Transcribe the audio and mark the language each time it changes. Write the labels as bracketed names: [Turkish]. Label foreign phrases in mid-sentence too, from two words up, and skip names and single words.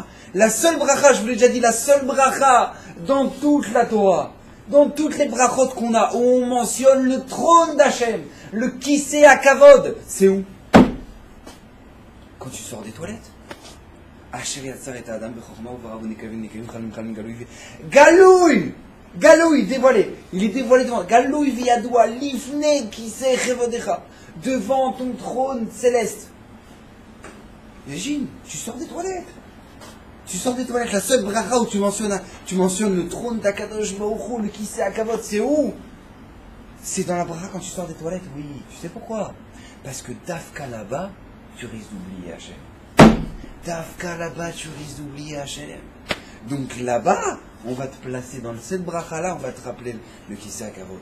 [French] La seule bracha, je vous l'ai déjà dit, la seule bracha dans toute la Torah, dans toutes les brachot qu'on a, où on mentionne le trône d'Hachem, le [Hebrew] כסא הכבוד, [French] c'est où? Quand tu sors des toilettes. Galoui, dévoilé. Il est dévoilé devant. [Hebrew] גלוי וידוע לפני כסא כבודך. [French] Devant ton trône céleste. Imagine, tu sors des toilettes. La seule bracha où tu mentionnes le trône d' [Hebrew] הקדוש ברוך הוא, [French] le [Hebrew] כסא הכבוד, [French] c'est où? C'est dans la bracha quand tu sors des toilettes, oui. Tu sais pourquoi? Parce que dafka là-bas, tu risques d'oublier Hachem. Dafka là-bas, tu risques d'oublier Hachem. Donc là-bas, on va te placer dans cette bracha-là, on va te rappeler le [Hebrew] כסא הכבוד.